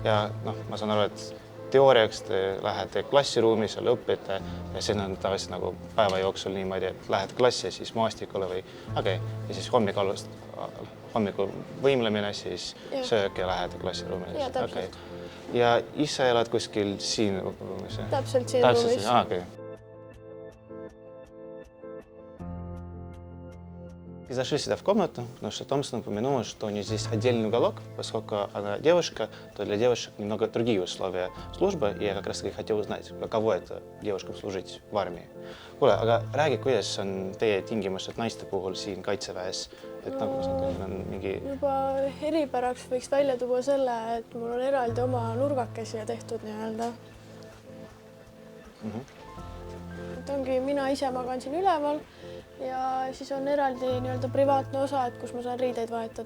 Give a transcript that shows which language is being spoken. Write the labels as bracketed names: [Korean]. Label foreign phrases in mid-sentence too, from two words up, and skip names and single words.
[Estonian] Ja ma saan aru, et teooriaks te lähete klassiruumi, seal õpite ja see on tavaliselt nagu päeva jooksul niimoodi, et lähed klassi ja siis maastikule või ja siis hommikul võimlemine, siis söök ja lähed klassiruumile. Ja täpselt. Ja ise elad kuskil siin ruumis? Täpselt siin ruumis. [Russian] И зашли сюда в комнату, потому что Томпсон упомянул, что у нее здесь отдельный уголок, поскольку она девушка, то для девушек немного другие условия службы, и я как раз таки хотел узнать, каково это девушкам служить в армии. [Estonian] Kuule, aga räägi, kuidas on teie tingimused naiste puhul siin Kaitseväes? Et nagu on mingi... Juba eripäraks võiks välja tuua selle, et mul on eraldi oma nurgakesi tehtud nii-öelda. Et ongi, mina ise magan siin üleval ja siis on eraldi nii-öelda privaatne osa, et kus ma saan riideid vahetada.